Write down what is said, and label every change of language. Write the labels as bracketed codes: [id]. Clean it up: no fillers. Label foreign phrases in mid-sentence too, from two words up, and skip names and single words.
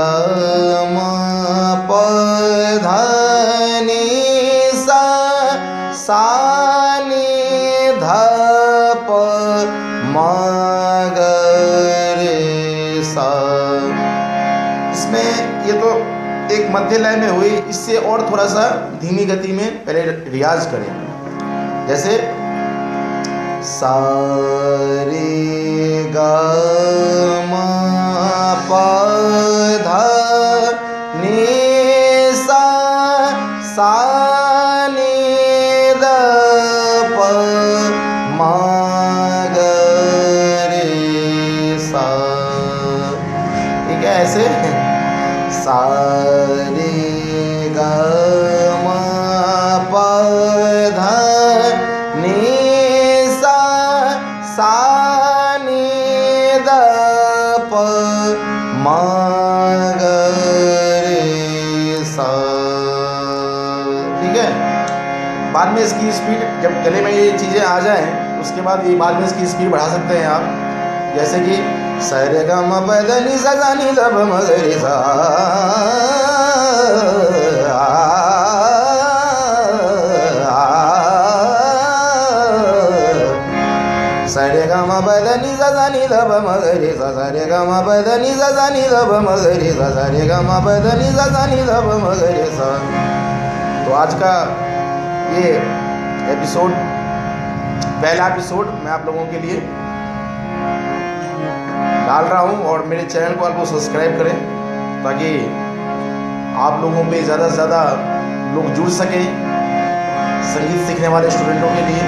[hi] म प ध नि सा नि ध प म ग रे सा। इसमें ये तो एक मध्य लय में हुई, इससे और थोड़ा सा धीमी गति में पहले रियाज करें। जैसे सा रे ग म प ध नि सा नि ध प म ग रे सा। ठीक है, ऐसे सा रे ग म प ध नि सा नि ध प म ग रे सा। ठीक है, बाद में इसकी स्पीड, जब गले में ये चीज़ें आ जाएं उसके बाद ये बाद में इसकी स्पीड बढ़ा सकते हैं आप। जैसे कि सा रे ग म प ध नि सा नि ध प म ग रे सा। सा रे ग म प ध नि सा नि ध प म ग रे सा। सा रे ग म प ध नि सा नि ध प म ग रे सा। सा रे ग म प ध नि सा नि ध प म ग रे सा। तो आज का ये एपिसोड, पहला एपिसोड मैं आप लोगों के लिए डाल रहा हूँ और मेरे चैनल को आपको सब्सक्राइब करें ताकि आप लोगों पे ज़्यादा से ज़्यादा लोग जुड़ सकें संगीत सीखने वाले स्टूडेंटों के लिए।